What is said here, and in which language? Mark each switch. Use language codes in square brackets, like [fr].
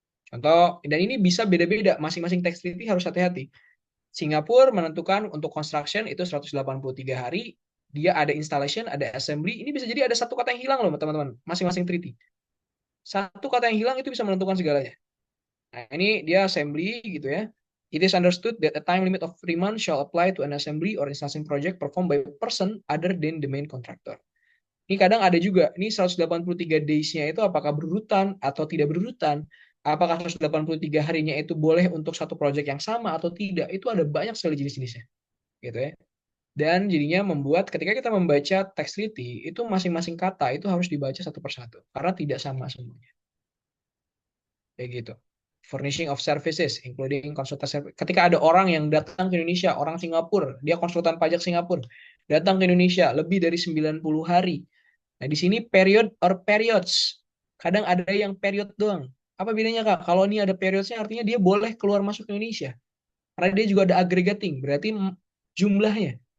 [id] Contoh, dan ini bisa beda-beda, masing-masing tax treaty harus hati-hati. Singapura menentukan untuk construction itu 183 hari, dia ada installation, ada assembly, ini bisa jadi ada satu kata yang hilang loh teman-teman, masing-masing treaty. Satu kata yang hilang itu bisa menentukan segalanya. Nah, ini dia assembly gitu ya. [en] It is understood that a time limit of 3 months shall apply to an assembly or installation project performed by a person other than the main contractor. [id] Ini kadang ada juga, ini 183 days-nya itu apakah berurutan atau tidak berurutan. Apakah 183 harinya itu boleh untuk satu project yang sama atau tidak. Itu ada banyak sekali jenis-jenisnya. Gitu ya. Dan jadinya membuat ketika kita membaca teks treaty, itu masing-masing kata itu harus dibaca satu persatu. Karena tidak sama semuanya. Kayak gitu. [en] Furnishing of services, including konsultan service. [id] Ketika ada orang yang datang ke Indonesia, orang Singapura, dia konsultan pajak Singapura, datang ke Indonesia lebih dari 90 hari. Nah, di sini period or periods. Kadang ada yang period doang. Apa bedanya, Kak? Kalau ini ada periodsnya artinya dia boleh keluar masuk ke Indonesia. Karena dia juga ada aggregating, berarti jumlahnya.